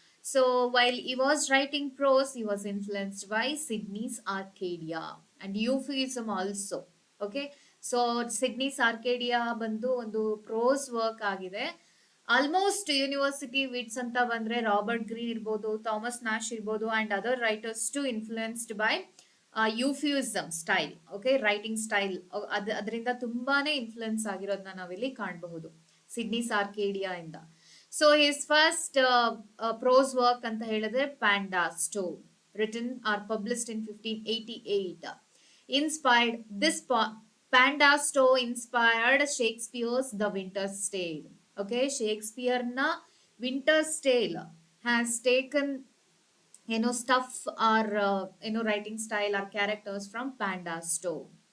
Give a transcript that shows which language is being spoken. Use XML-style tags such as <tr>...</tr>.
<en>So while he was writing prose, he was influenced by Sydney's Arcadia and Euphuism also.</en> <kn>Okay, so Sydney's Arcadia ಬಂದು ಒಂದು prose work ಆಗಿದೆ. Almost university wits ಅಂತ ಬಂದ್ರೆ Robert green ಇರ್ಬೋದು, Thomas Nash ಇರ್ಬೋದು</kn> <en>And other writers to influenced by euphuism style.</en> <kn>Okay, writing style ಅದರಿಂದ ತುಂಬಾನೇ influence ಆಗಿರೋದನ್ನ ನಾವಿಲ್ಲಿ ಕಾಣಬಹುದು ಸಿಡ್ನಿ ಸಾರ್ಕೇಡಿಯಾ ಇಂದ.</kn> <en>so his first prose work</en> <kn>ಅಂತ ಹೇಳಿದ್ರೆ</kn> <en>Pandosto, written or published in 1588. Inspired this Panda Stowe inspired Shakespeare's The Winter's Tale. Okay, Shakespeare na Winter's Tale has taken stuff or writing style or characters from Panda Stowe.</en>